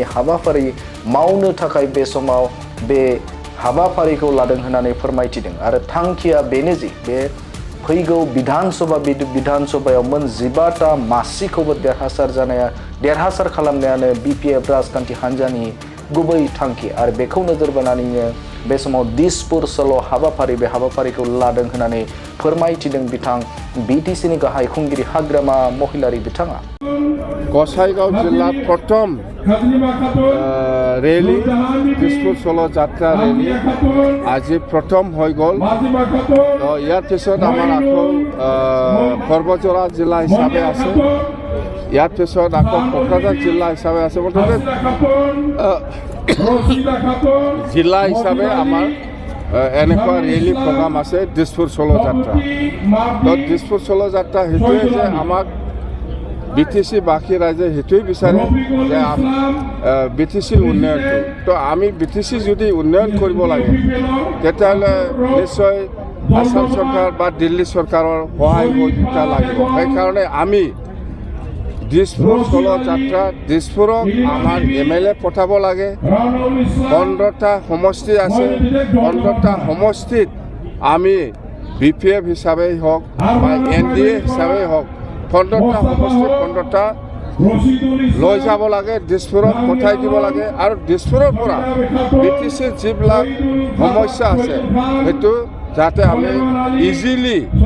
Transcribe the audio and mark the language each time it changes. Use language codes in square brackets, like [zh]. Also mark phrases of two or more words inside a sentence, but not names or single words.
[brx] हाबाफारि मावनो थाखाय बे समाव बे हाबाफारिखौ लादों होननानै फोरमायथिदों आरो थांखिया बेनो जे बे फैगौ विधानसभायाव मोन 15टा मासिखौबो देरहासार खालामनायानो बीपीएफ राजखान्थि हान्जानि गुबै थांखि आरो बेखौ नोजोर बोनानैनो बे समाव दिसपुर सल' हाबाफारि बे हाबाफारिखौ लादों होननानै फोरमायथिदों बिथां बीटीसीनि गाहाय खुंगिरि हाग्रामा महिलारि बिथाङा गसाइगाव जिल्ला प्रथम रैली दिसपुर सल' जात्रा रैली [as] আজি प्रथम হৈ গ'ল তো ইয়াৰ পিছত আমাৰ আকৌ সৰ্বজৰা জিলা হিচাপে আছে ইয়াৰ পিছত আকৌ কোকৰাঝাৰ জিলা হিচাপে আছে মুঠতে জিলা হিচাপে আমাৰ এনেকুৱা ৰেলী প্ৰগ্ৰাম আছে দিছপুৰ ষোল্ল যাত্ৰা তো দিছপুৰ ষোল্ল যাত্ৰা সেইটোৱে যে আমাক [brx] बीटीसी बाकी राइजे हेतुई [as] বিচাৰে যে बीटीसीৰ উন্নয়নটো তো আমি बीटीसी যদি উন্নয়ন কৰিব লাগে তেতিয়াহ'লে নিশ্চয় আসাম চৰকাৰ বা দিল্লী চৰকাৰৰ সহায় সহযোগিতা লাগিব সেইকাৰণে আমি দিছপুৰ ষোল্ল যাত্ৰা দিছপুৰক আমাৰ MLA পঠাব লাগে 15টা সমষ্টি আছে 15টা সমষ্টিত আমি BPF হিচাপেই হওক বা NDA হিচাপেই হওক 15টা সমষ্টি 15টা লৈ যাব লাগে দিছপুৰত পঠাই দিব লাগে আৰু দিছপুৰৰ পৰা BTCৰ যিবিলাক সমস্যা আছে সেইটো যাতে আমি ইজিলি